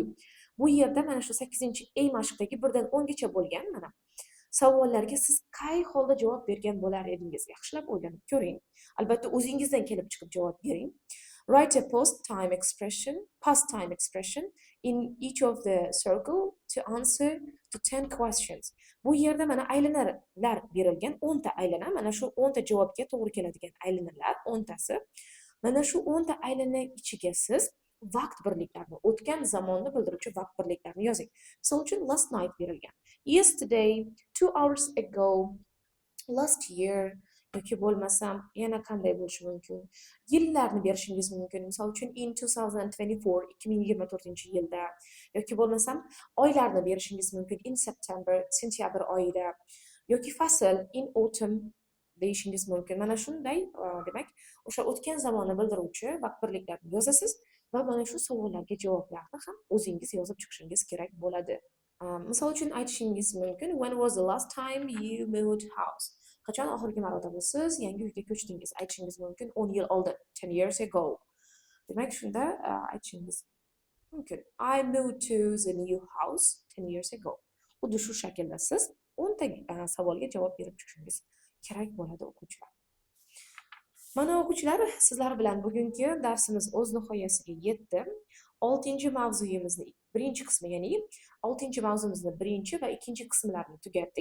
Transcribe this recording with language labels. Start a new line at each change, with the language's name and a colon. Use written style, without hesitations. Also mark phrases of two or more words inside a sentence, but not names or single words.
Uzbek: Bu yerda mana shu 8-chi mashqdagi 1 dan 10 gacha bo'lgan mana savollarga siz qay holda javob bergan bo'lar edingiz? Yaxshilab o'ylanib ko'ring. Albatta o'zingizdan kelib chiqib javob bering.
English: Write a past time expression in each of the circle to answer to 10 questions.
Uzbek: Bu yerda mana aylanalar berilgan, 10 ta aylana, mana shu 10 ta javobga to'g'ri keladigan aylanalar 10 tasi. Mana shu 10 ta aylana ichiga siz vaqt birliklarini, o'tgan zamonni bildiruvchi vaqt birliklarini yozing. Misol uchun
English: last night
Uzbek: berilgan.
English: Yesterday, 2 hours ago, last year
Uzbek: yoki bo'lmasam yana qanday bo'lishi mumkin? Yillarni berishingiz mumkin. Misol uchun in 2024, 2024-yilda yoki bo'lmasam oylarni berishingiz mumkin.
English: In September,
Uzbek: sentyabr oyida yoki fasl
English: in autumn
Uzbek: deyishingiz mumkin. Mana shunday, demak, o'sha o'tgan zamonni bildiruvchi vaqt birliklarini yozasiz va mana shu savollarga javoblarni ham o'zingiz yozib chiqishingiz kerak bo'ladi. Misol uchun aytishingiz mumkin,
English: when was the last time you moved house?
Uzbek: Qachon oxirgi marotaba siz yangi uyga ko'chdingiz? Aytishingiz mumkin 10 yil oldin,
English: 10 years ago.
Uzbek: Demak, shunda aytishingiz mumkin,
English: I moved to the new house 10 years ago.
Uzbek: Xuddi shu shaklda siz 10 ta savolga javob berib chiqishingiz kerak bo'ladi, o'quvchilar. Mana o'quvchilar, sizlar bilan bugungi darsimiz o'z nihoyasiga yetdi. 6-mavzuyimizni birinchi qismi, ya'ni 6-mavzumizni birinchi va ikkinchi qismlarini tugatdik.